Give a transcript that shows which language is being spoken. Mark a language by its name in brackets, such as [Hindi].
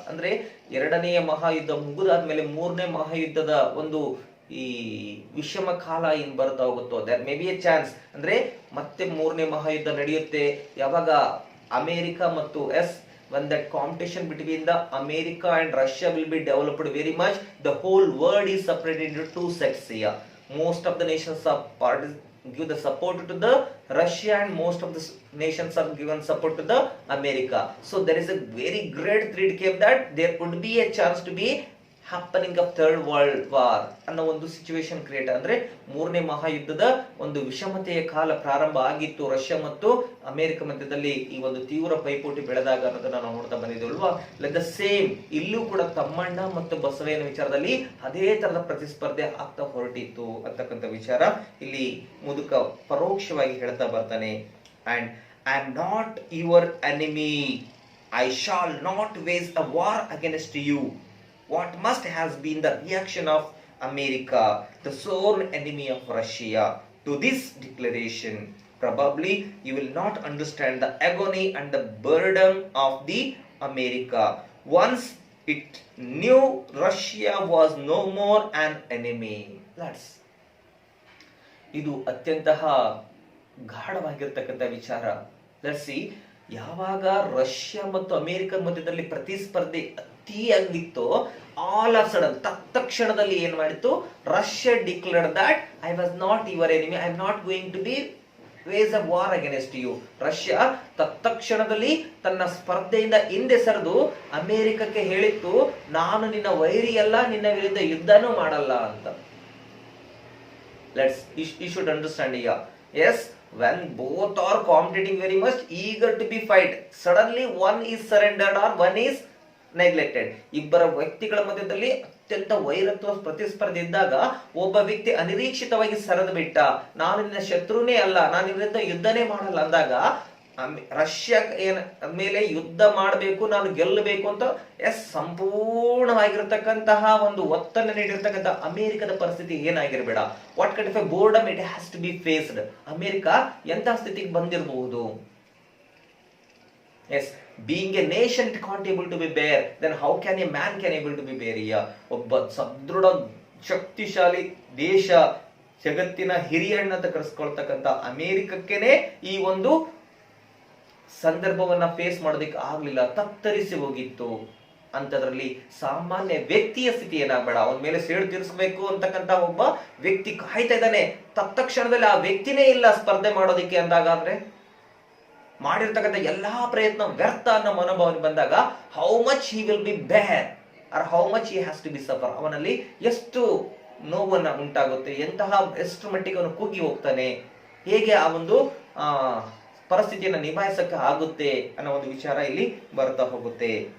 [Kannada] ಅಂದ್ರೆ ಎರಡನೆಯ ಮಹಾಯುದ್ಧ ಮುಗಿದಾದ್ಮೇಲೆ ಮೂರನೇ ಮಹಾಯುದ್ಧದ ಒಂದು ಈ ವಿಷಮ ಕಾಲ ಏನ್ ಬರ್ತಾ ಹೋಗುತ್ತೋ, [English] there may be a chance, [Kannada] ಅಂದ್ರೆ ಮತ್ತೆ ಮೂರನೇ ಮಹಾಯುದ್ಧ ನಡೆಯುತ್ತೆ. ಯಾವಾಗ ಅಮೆರಿಕ ಮತ್ತು [English] when that competition between the America and Russia will be developed very much, the whole world is separated into two sects here. Most of the nations are give the support to the Russia and most of the nations are given support to the America. So there is a very great threat came that there could be a chance to be happening of third world war [Kannada] ಅನ್ನೋ ಒಂದು situation create, ಅಂದ್ರೆ ಮೂರನೇ ಮಹಾಯುದ್ಧದ ಒಂದು ವಿಷಮತೆಯ ಕಾಲ ಪ್ರಾರಂಭ ಆಗಿತ್ತು Russia ಮತ್ತು ಅಮೆರಿಕ ಮಧ್ಯದಲ್ಲಿ. ಈ ಒಂದು ತೀವ್ರ ಪೈಪೋಟಿ ಬೆಳೆದಾಗ ಅನ್ನೋದನ್ನ ನಾವು ನೋಡ್ತಾ ಬಂದಿದ್ದೇವಲ್ವಾ. [English] like the same [Kannada] ಇಲ್ಲೂ ಕೂಡ ತಮ್ಮಣ್ಣ ಮತ್ತು ಬಸವಯ್ಯನ ವಿಚಾರದಲ್ಲಿ ಅದೇ ತರದ ಪ್ರತಿಸ್ಪರ್ಧೆ ಆಗ್ತಾ ಹೊರಟಿತ್ತು ಅಂತಕ್ಕಂಥ ವಿಚಾರ ಇಲ್ಲಿ ಮುದುಕ ಪರೋಕ್ಷವಾಗಿ ಹೇಳ್ತಾ ಬರ್ತಾನೆ. [English] And I am not your enemy, I shall not wage a war against you. What must has been the reaction of America, the sworn enemy of Russia, to this declaration? Probably you will not understand the agony and the burden of the America once it knew Russia was no more an enemy. [Kannada] ಇದು ಅತ್ಯಂತ ಗಾಢವಾಗಿರ್ತಕ್ಕಂಥ ವಿಚಾರ. [English] let's see, [Kannada] ಯಾವಾಗ Russia ಮತ್ತು America ಮಧ್ಯದಲ್ಲಿ ಪ್ರತಿಸ್ಪರ್ಧೆ ಅತಿಯಾಗಿತ್ತು, [English] all of sudden [Kannada] ತಕ್ಷಣದಲ್ಲಿ ಏನ್ ಮಾಡಿತ್ತು, [English] Russia declared that I was not your enemy, I am not going to be wage a war against you. [Kannada] Russia ತಕ್ಷಣದಲ್ಲಿ ತನ್ನ ಸ್ಪರ್ಧೆಯಿಂದ ಹಿಂದೆ ಸರಿದು ಅಮೆರಿಕಕ್ಕೆ ಹೇಳಿತ್ತು, ನಾನು ನಿನ್ನ ವೈರಿಯಲ್ಲ, ನಿನ್ನ ವಿರುದ್ಧ ಯುದ್ಧನೂ ಮಾಡಲ್ಲ ಅಂತ. [English] You should understand here. Yes, when both are competing very much eager to be fight, suddenly one is surrendered or one is neglected. [Kannada] ಇಬ್ಬರ ವ್ಯಕ್ತಿಗಳ ಮಧ್ಯದಲ್ಲಿ ಅತ್ಯಂತ ವೈರತ್ವ ಪ್ರತಿಸ್ಪರ್ಧೆ ಇದ್ದಾಗ ಒಬ್ಬ ವ್ಯಕ್ತಿ ಅನಿರೀಕ್ಷಿತವಾಗಿ ಸರಿದು ಬಿಟ್ಟ, ನಾನು ನಿನ್ನ ಶತ್ರುನೇ ಅಲ್ಲ, ನಾನು ನಿನ್ನ ಯುದ್ಧನೇ ಮಾಡಲ್ಲ ಅಂದಾಗ ರಷ್ಯಾ ಮೇಲೆ ಯುದ್ಧ ಮಾಡಬೇಕು, ನಾನು ಗೆಲ್ಲಬೇಕು ಅಂತ ಸಂಪೂರ್ಣವಾಗಿರತಕ್ಕಂತಹ ಒಂದು ಒತ್ತನ್ನು ನೀಡಿರ್ತಕ್ಕಂಥ ಅಮೆರಿಕದ ಪರಿಸ್ಥಿತಿ ಏನಾಗಿರ್ಬೇಡ. [English] What kind of a boredom it has to be faced. [Kannada] America ಎಂತಹ ಸ್ಥಿತಿಗೆ ಬಂದಿರಬಹುದು. [English] Yes, being a nation it can't able to be bear, then how can a man can able to be bear here? [Kannada] ಒಬ್ಬ ಸದೃಢ ಶಕ್ತಿಶಾಲಿ ದೇಶ, ಜಗತ್ತಿನ ಹಿರಿಯಣ್ಣ ಅಂತ ಕರೆಸ್ಕೊಳ್ತಕ್ಕಂಥ ಅಮೆರಿಕಕ್ಕೇನೆ ಈ ಒಂದು ಸಂದರ್ಭವನ್ನ ಫೇಸ್ ಮಾಡೋದಕ್ಕೆ ಆಗ್ಲಿಲ್ಲ, ತತ್ತರಿಸಿ ಹೋಗಿತ್ತು. ಅಂತದ್ರಲ್ಲಿ ಸಾಮಾನ್ಯ ವ್ಯಕ್ತಿಯ ಸ್ಥಿತಿ ಏನಾಗಬೇಡ, ಅವನ ಮೇಲೆ ಸೇಡು ತೀರಿಸಬೇಕು ಅಂತಕ್ಕಂಥ ಒಬ್ಬ ವ್ಯಕ್ತಿ ಕಾಯ್ತಾ ಇದ್ದಾನೆ, ತತ್ಕ್ಷಣದಲ್ಲಿ ಆ ವ್ಯಕ್ತಿನೇ ಇಲ್ಲ ಸ್ಪರ್ಧೆ ಮಾಡೋದಿಕ್ಕೆ ಅಂದಾಗಾದ್ರೆ ಮಾಡಿರ್ತಕ್ಕಂಥ ಎಲ್ಲಾ ಪ್ರಯತ್ನ ವ್ಯರ್ಥ ಅನ್ನೋ ಮನೋಭಾವನೆ ಬಂದಾಗ [English] how much he will be bear or how much he has to be suffer, [Kannada] ಅವನಲ್ಲಿ ಎಷ್ಟು ನೋವನ್ನ ಉಂಟಾಗುತ್ತೆ, ಎಷ್ಟು ಮಟ್ಟಿಗೆ ಅವನು ಕುಗ್ಗಿ ಹೋಗ್ತಾನೆ, ಹೇಗೆ ಆ ಒಂದು ಪರಿಸ್ಥಿತಿಯನ್ನು ನಿಭಾಯಿಸಕ್ಕೆ ಆಗುತ್ತೆ ಅನ್ನೋ ಒಂದು ವಿಚಾರ ಇಲ್ಲಿ ಬರ್ತಾ ಹೋಗುತ್ತೆ.